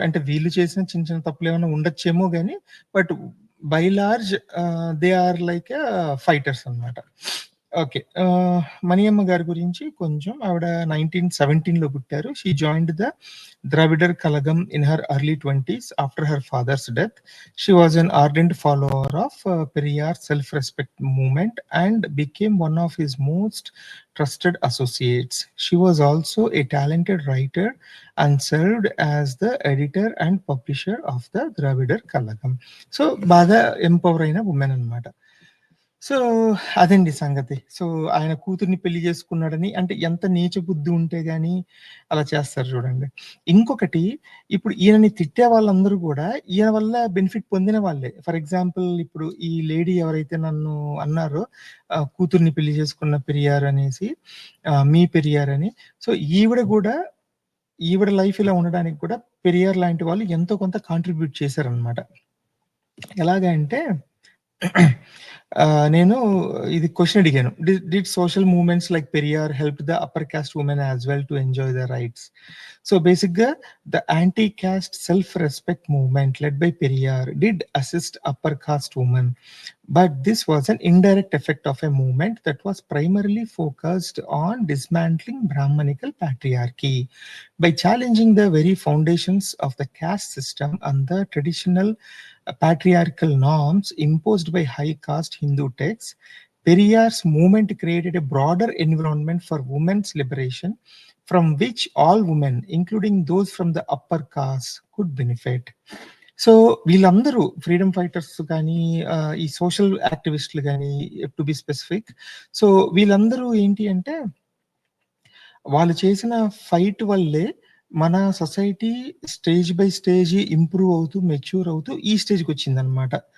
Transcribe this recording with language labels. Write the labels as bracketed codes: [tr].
[te] అంటే వీళ్ళు చేసిన చిన్న చిన్న తప్పులేమన్నా ఉండొచ్చేమో గాని, [en] but by large they are like fighters [te] అన్నమాట. ఓకే. మణియమ్మ గారి గురించి కొంచెం ఆవిడ 1917లో పుట్టారు. [en] She joined the Dravidar Kazhagam in her early 20s after her father's death. She was an ardent follower of Periyar's self-respect movement and became one of his most trusted associates. She was also a talented writer and served as the editor and publisher of the Dravidar Kalagam. [te] So, బాగా empower అయిన women అన్నమాట. So, అదండి సంగతి. So, ఆయన కూతుర్ని పెళ్లి చేసుకున్నాడని అంటే ఎంత నీచ బుద్ధి ఉంటే గాని అలా చేస్తారు చూడండి. ఇంకొకటి ఇప్పుడు ఈయనని తిట్టే వాళ్ళందరూ గూడా ఈయన వల్ల బెనిఫిట్ పొందిన వాళ్ళే. ఫర్ ఎగ్జాంపుల్ ఇప్పుడు ఈ లేడీ ఎవరైతే నన్ను అన్నారో కూతుర్ని పెళ్లి చేసుకున్న పెరియార్ అనేసి మీ పెరియార్ అని. సో, ఈవిడ గూడా ఈవిడ లైఫ్ ఇలా ఉండడానికి కూడా పెరియార్ లాంటి వాళ్ళు ఎంతో కొంత కాంట్రిబ్యూట్ చేశారనమాట. ఎలాగా అంటే నేను ఇది క్వెషన్ అడిగాను. [en] Did social movements like Periyar help the upper caste women as well to enjoy the rights? So, బేసిక్‌గా the anti caste self respect movement led by Periyar did assist upper caste women. But this was an indirect effect of a movement that was primarily focused on dismantling Brahmanical patriarchy. By challenging the very foundations of the caste system and the traditional patriarchal norms imposed by high caste Hindu texts, Periyar's movement created a broader environment for women's liberation from which all women, including those from the upper caste, could benefit. [te] So, వీళ్ళందరూ freedom fighters గానీ, ఈ social యాక్టివిస్ట్‌లు గానీ, [en] To be specific. [te] So, వీళ్ళందరూ ఏంటి అంటే, వాళ్ళు చేసిన fight వల్లే మన society stage by stage improve అవుతూ, మెచ్యూర్ అవుతూ ఈ స్టేజ్‌కొచ్చిందనమాట.